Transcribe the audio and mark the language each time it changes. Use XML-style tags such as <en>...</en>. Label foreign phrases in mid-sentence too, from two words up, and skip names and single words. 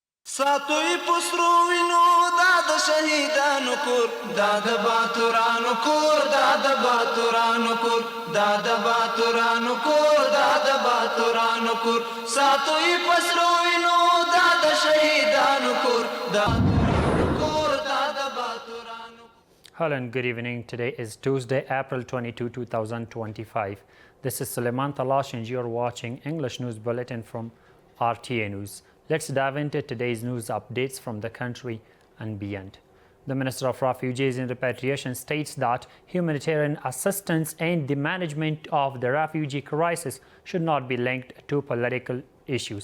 <ps>ساتوی پسرو وینو دا د شهیدانو کور دا د باتورانو کور دا د باتورانو کور دا د باتورانو کور دا د باتورانو کور ساتوی پسرو وینو دا د شهیدانو کور دا کور دا د باتورانو.</ps> <en>Hello and good evening. Today is Tuesday, April 22, 2025. This is Suleiman Talash and you are watching English News Bulletin from RTA News. Let's dive into today's news updates from the country and beyond. The Minister of Refugees and Repatriation states that humanitarian assistance and the management of the refugee crisis should not be linked to political issues.</en>